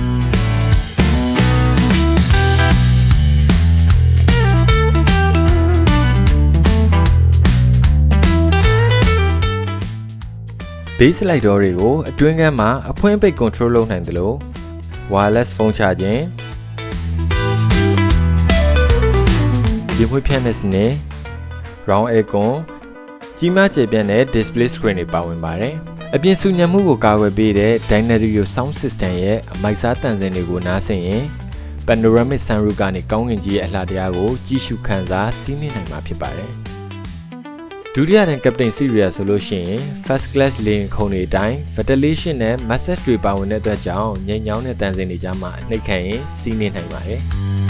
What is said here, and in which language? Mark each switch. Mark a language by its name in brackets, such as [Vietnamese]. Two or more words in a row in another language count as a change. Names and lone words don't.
[English] base light door [Burmese] တွေကိုအတွင်းကမ်းမှာအဖွင့်ပိတ် control လုပ်နိုင်တယ်လို့ [English] wireless phone charging [Burmese] ရေမွေးဖြန့်တဲ့စနစ် [English] round aircon [Burmese] ကြီးမားကျယ်ပြ န့်တဲ့ [English] display screen [Burmese] တွေပါဝင်ပါတယ်။အပြင်ဆူညံမှုကိုကာကွယ်ပေးတဲ့ Dynamic Sound System ရဲ့အမိုက်စားတန်ဆင်တွေကိုနားဆင်ရင် [English] Panoramic Sunroof [Burmese] ကနေကောင်းကင်ကြီးရဲ့အလှတရားကိုကြည့်ရှုခန်းစားစီးနှင်းနိုင်မှာဖြစ်ပါတယ်။ဒုတိယတန်း Captain Series ဆိုလို့ရှိရင် [English] First Class [Burmese] လေယာဉ်ခုံတွေအတိုင်း ventilation နဲ့ massage တွေပါဝင်တဲ့အတွက်ကြောင့်ညင်ညောင်းတဲ့တန်ဆင်တွေကြားမှာနှိပ်ခတ်ရင်စီးနှင်းနိုင်ပါတယ်။